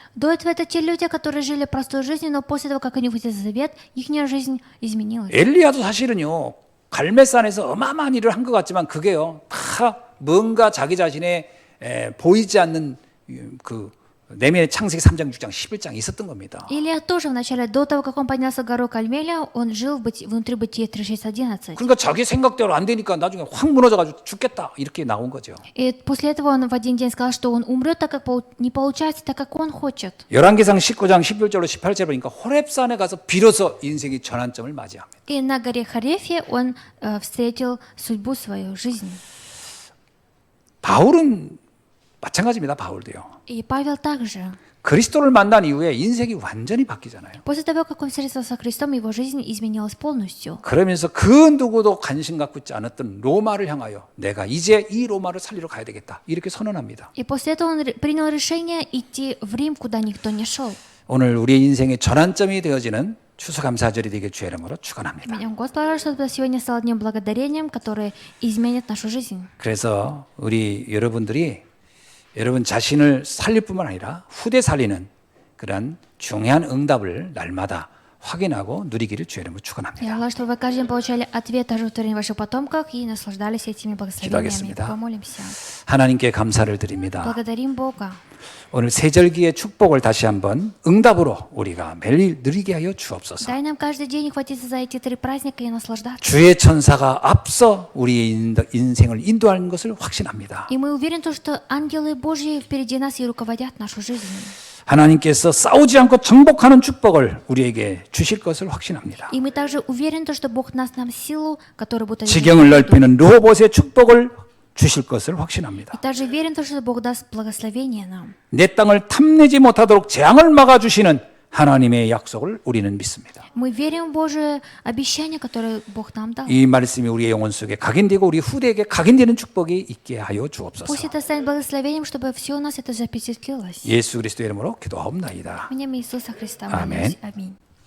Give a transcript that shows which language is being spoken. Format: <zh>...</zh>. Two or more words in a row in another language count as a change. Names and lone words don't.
<ru>До этого это те люди, которые жили простой жизнью, но после того, как они увидели завет, их жизнь изменилась.</ru> <ko>엘리야도 사실은요. 갈멜산에서 어마어마한 일을 한 것 같지만 그게요. 다 뭔가 자기 자신의 보이지 않는 그 내면의 창세기 3장, 6장, 11장 있었던 겁니다.</ko> <ru>Илья тоже вначале, до того, как он поднялся в гору Кальмеля, он жил внутри Бытия 36:11.</ru> <ko>그러니까 자기 생각대로 안 되니까 나중에 확 무너져가지고 죽겠다 이렇게 나온 거죠.</ko> <ru>И после этого он в один день сказал, что он умрет, так как не получается, так как он хочет.</ru> <ko>열왕기상 19장 11절로 18절 보니까 호렙산에 가서 비로소 인생의 전환점을 맞이합니다.</ko> <ru>И на горе Харефе он встретил судьбу свою, жизнь.</ru> <ko>바울은 마찬가지입니다. 바울도요.</ko> <ru>И Павел также.</ru> <ko>그리스도를 만난 이후에 인생이 완전히 바뀌잖아요.</ko> <ru>После того, как он встретился со Христом, его жизнь изменилась полностью.</ru> <ko>그러면서 그 누구도 관심 갖고 있지 않았던 로마를 향하여 내가 이제 이 로마를 살리러 가야 되겠다. 이렇게 선언합니다.</ko> <ru>И после этого он принял решение идти в Рим, куда никто не шел.</ru> <ko>오늘 우리의 인생의 전환점이 되어지는 추수감사절이 되길 주의 이름으로 축원합니다.</ko> <ru>Меня Господь, чтобы сегодня стало днем благодарением, которое изменит нашу жизнь.</ru> <ko>그래서 우리 여러분 자신을 살릴 뿐만 아니라 후대 살리는 그런 중요한 응답을 날마다 확인하고 누리기를 주의 이름으로 축원합니다.</ko> <ru>Я желаю, чтобы вы каждый день получали ответ о животворении ваших потомков и наслаждались этими благословениями.</ru> <ko>기도하겠습니다.</ko> <ru>Помолимся.</ru> <ko>하나님께 감사를 드립니다.</ko> <ru>Благодарим Бога.</ru> <ko>오늘 세절기의 축복을 다시 한번 응답으로 우리가 매일 누리게 하여 주옵소서.</ko> <ru>Дай нам каждый день хватиться за эти 3 праздника и наслаждаться.</ru> <ko>주의 천사가 앞서 우리의 인생을 인도하는 것을 확신합니다.</ko> <ru>И мы уверены, что ангелы Божьи впереди нас и руководят нашу жизнь.</ru> <ko>하나님께서 싸우지 않고 정복하는 축복을 우리에게 주실 것을 확신합니다.</ko> <ru>И мы также уверены, что Бог даст нам силу, которая будет</ru> <ko>지경을 넓히는 르호봇의 축복을 주실 것을 확신합니다.</ko> <ru>И также верен, что Бог даст благословение нам.</ru> <ko>내 땅을 탐내지 못하도록 재앙을 막아주시는 하나님의 약속을 우리는 믿습니다.</ko> <ru>Мы верим в Божие обещание, которое Бог нам дал.</ru> <ko>이 말씀이 우리의 영혼 속에 각인되고 우리 후대에게 각인되는 축복이 있게 하여 주옵소서.</ko> <ru>Пусть это станет благословением, чтобы все у нас это запечатлелось.</ru> <ko>예수 그리스도의 이름으로 기도하옵나이다.</ko> <ru>В имя Иисуса Христа Аминь. молюсь. Аминь.</ru>